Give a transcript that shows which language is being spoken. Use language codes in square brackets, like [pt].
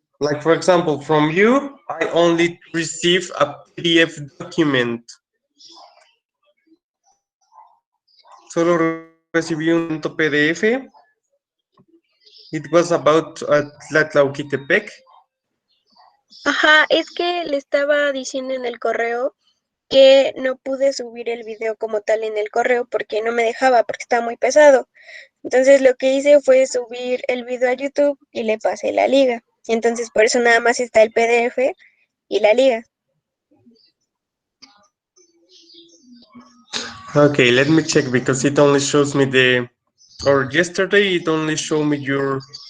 [en] Like for example, from you, I only receive a PDF document. [es] Solo recibí un documento PDF. [en] It was about [es] Tlatlauquitepec. Ajá, es que le estaba diciendo en el correo que no pude subir el video como tal en el correo porque no me dejaba, porque estaba muy pesado. Entonces lo que hice fue subir el video a YouTube y le pasé la liga. Entonces por eso nada más está el PDF y la liga. [en] Okay, let me check because it only shows me or yesterday it only showed me your.